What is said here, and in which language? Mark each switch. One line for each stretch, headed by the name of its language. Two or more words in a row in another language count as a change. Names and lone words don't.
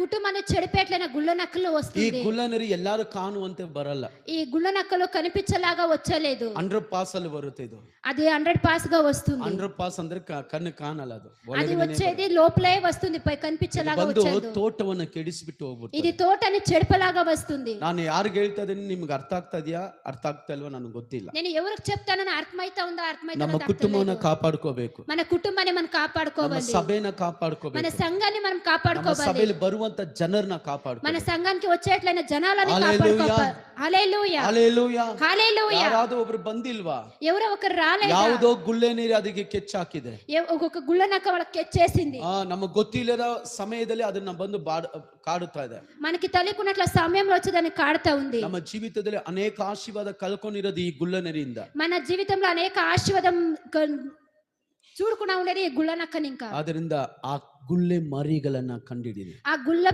Telugu: కుటుంబాన్ని చెడిపేట్లైన గుళ్ళ నక్కలు ఈ వస్తుంది.
Kannada: ಗುಳ್ಳನರಿ ಎಲ್ಲಾರು ಕಾಣುವಂತೆ ಬರಲ್ಲ.
Telugu: ఈ గుళ్ళ నక్కలు కనిపించేలాగా వచ్చలేదు.
Kannada: 100% ಅಲ್ಲಿ ಬರುತ್ತೆ ಇದು.
Telugu: అది 100% గా వస్తుంది.
Kannada: 100% ಅಂದ್ರೆ ಕಣ್ಣು ಕಾಣಲ್ಲ ಅದು.
Telugu: అది వచ్చేది లోపలే వస్తుంది, పై కనిపించేలాగా
Kannada: ಬಂದು
Telugu: వచ్చేది.
Kannada: ತೋಟವನ್ನ ಕೆಡಿಸಿಬಿಟ್ಟು ಹೋಗ್ಬಿಡ್ತದೆ.
Telugu: ఇది తోటని చెడిపేలాగా వస్తుంది.
Kannada: ನಾನು ಯಾರಿಗೆ ಹೇಳ್ತಾ ಇದೀನಿ ನಿಮ್ಗೆ ಅರ್ಥ ಆಗ್ತಾ ಇದೆಯಾ ಅರ್ಥ ಆಗ್ತಾ ಇಲ್ವಾ ನನಗೆ ಗೊತ್ತಿಲ್ಲ.
Telugu: నేను ఎవరికి చెప్తానని అర్థమైతా ఉందా అర్థమైతా
Kannada: ನಮ್ಮ ಕುಟುಂಬವನ್ನ ಕಾಪಾಡ್ಕೋಬೇಕು.
Telugu: మన కుటుంబాన్ని మనం
Kannada: ನಮ್ಮ
Telugu: కాపాడుకోవాలి.
Kannada: ಸಭೆನ ಕಾಪಾಡ್ಕೋಬೇಕು.
Telugu: మన సంఘాన్ని మనం
Kannada: ನಮ್ಮ
Telugu: కాపాడుకోవాలి.
Kannada: ಸಭೆಯಲ್ಲಿ ಬರುವಂತ ಜನರನ್ನ
Telugu: మన
Kannada: ಕಾಪಾಡ್ಕೋಬೇಕು.
Telugu: సంఘానికి వచ్చేట్లైన జనాలని హల్లెలూయా. కాపాడుకోవాలి. హల్లెలూయా
Kannada: ಹಲ್ಲೆಲೂಯಾ.
Telugu: హల్లెలూయా.
Kannada: ಯಾರಾದ್ರೂ ಒಬ್ರು ಬಂದಿಲ್ವಾ?
Telugu: ఎవరో ఒకరు రాలేదా?
Kannada: ಯಾವುದೋ ಗುಳ್ಳೆ ನೀರು ಅದಕ್ಕೆ ಕೆಚ್ಚಾಕಿದೆ.
Telugu: ఒక్కొక్క గుళ్ళ నక్క వాళ్ళకి కెచ్చేసింది.
Kannada: ನಮಗೆ ಗೊತ್ತಿಲ್ಲದ ಸಮಯದಲ್ಲಿ ಅದನ್ನ ಬಂದು ಕಾಡುತ್ತಾ ಇದೆ.
Telugu: మనకి తెలియకున్నట్ల సమయంలో వచ్చి దాన్ని కాడుతా ఉంది.
Kannada: ನಮ್ಮ ಜೀವಿತದಲ್ಲಿ ಅನೇಕ ಆಶೀರ್ವಾದ ಕಳ್ಕೊಂಡಿರೋದು ಈ ಗುಳ್ಳನರಿಯಿಂದ.
Telugu: మన జీవితంలో అనేక ఆశీర్వాదం చూడకుండా ఉండేది ఈ గుళ్ళ నక్కని. ఇంకా
Kannada: ಆದ್ರಿಂದ ಆ ಗುಳ್ಳೆ ಮರಿಗಳನ್ನ ಕಂಡಿಡಿದೆ.
Telugu: ఆ గుళ్ళ